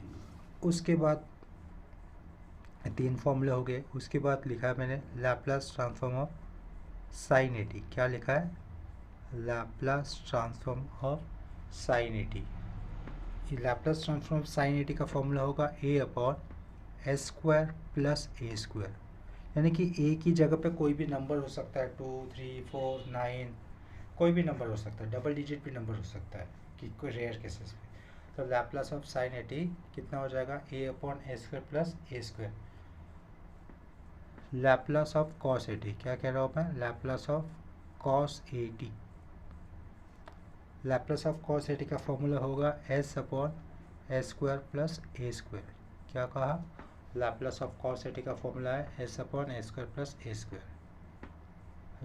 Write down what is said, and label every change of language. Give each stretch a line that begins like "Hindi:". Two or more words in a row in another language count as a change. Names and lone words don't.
Hindi: उसके बाद 3 फॉर्मूले हो गए। उसके बाद लिखा है मैंने
English: Laplace transform of sine a t,
Hindi: क्या लिखा है,
English: Laplace transform of sine a t. Laplace transform of sine a t
Hindi: का फॉर्मूला होगा
English: a/s square plus a square,
Hindi: यानी कि ए की जगह पे कोई भी नंबर हो सकता है, 2, 3, 4, 9, कोई भी नंबर हो सकता है,
English: double digit
Hindi: भी नंबर हो सकता है, कि कोई
English: rare cases
Hindi: में।
English: तो Laplace of sine a t
Hindi: कितना हो जाएगा,
English: a/s square plus a square. Laplace of cos a t,
Hindi: क्या कह रहा हूँ मैं,
English: Laplace of cos a t, Laplace of cos a t
Hindi: का फॉर्मूला होगा
English: s/s square plus a square.
Hindi: क्या कहा,
English: Laplace of cos a t
Hindi: का फॉर्मूला है
English: s/s square plus a square.